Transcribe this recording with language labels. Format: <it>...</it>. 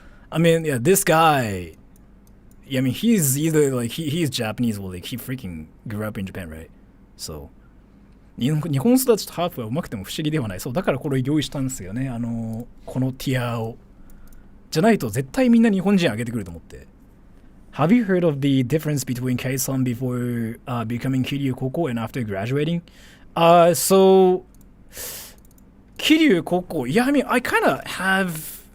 <en>I mean, yeah, this guy. Yeah, I mean, he's either like he's Japanese or like he freaking grew up in Japan, right? So.</en> <ja>日本育ちとハーフはうまくても不思議ではない。そうだからこれ用意したんですよね。このティアをじゃないと絶対みんな日本人上げてくると思って。</ja> <en>Have you heard of the difference between Kei-san before becoming Kiryu Koko and after graduating? So Kiryu Koko, yeah, I mean, I kind of have.</en>